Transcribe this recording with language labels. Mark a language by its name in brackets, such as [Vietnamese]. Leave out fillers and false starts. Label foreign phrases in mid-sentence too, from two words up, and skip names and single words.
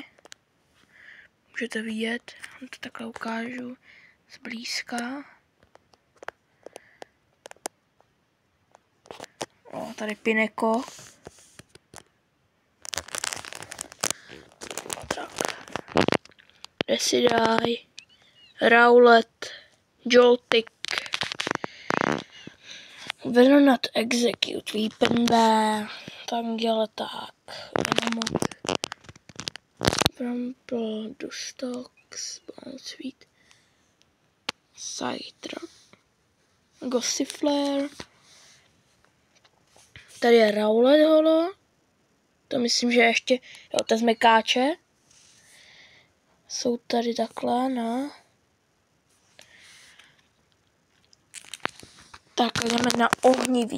[Czech] Můžete vidět, vám to takhle ukážu zblízka. Tady Pineko. Tak. Decidueye, Rowlet, Joltik, Venonat Execute, Weepinbell, Tangela, Venomot, Bramble, Dustox, Bounsweet, Scyther, Gossifleur. Tady je Rowlet holo, to myslím, že ještě, jo, to je zmekáče. Jsou tady takhle, no. Tak jdeme na ohnivý.